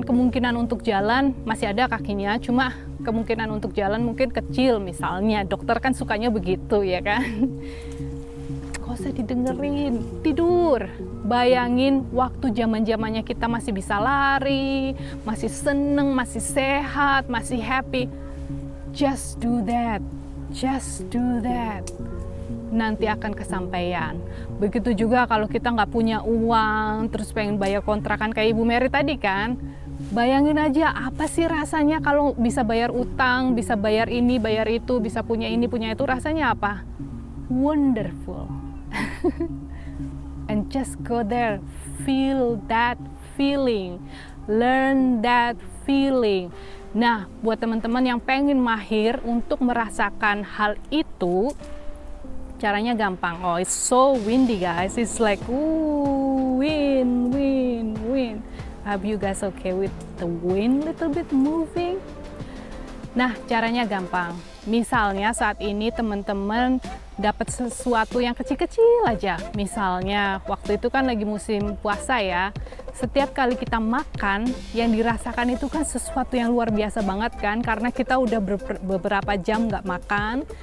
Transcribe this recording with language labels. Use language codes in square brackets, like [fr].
[id] Kemungkinan untuk jalan masih ada kakinya, cuma kemungkinan untuk jalan mungkin kecil misalnya. Dokter kan sukanya begitu ya kan. Gak usah didengerin, tidur. Bayangin waktu zaman-zamannya kita masih bisa lari, masih seneng, masih sehat, masih happy. [en] Just do that, just do that. [id] Nanti akan kesampaian. Begitu juga kalau kita nggak punya uang, terus pengen bayar kontrakan kayak Ibu Mary tadi kan. Bayangin aja apa sih rasanya kalau bisa bayar utang, bisa bayar ini, bayar itu, bisa punya ini, punya itu, rasanya apa? [en] Wonderful. And just go there, feel that feeling, learn that feeling. [id] Nah, buat teman-teman yang pengen mahir untuk merasakan hal itu, caranya gampang. [en] Oh, it's so windy guys, it's like wind, wind, wind. Are you guys okay with the wind little bit moving? [id] Nah, caranya gampang. Misalnya saat ini teman-teman dapat sesuatu yang kecil-kecil aja. Misalnya waktu itu kan lagi musim puasa ya. Setiap kali kita makan, yang dirasakan itu kan sesuatu yang luar biasa banget kan. Karena kita udah beberapa jam nggak makan.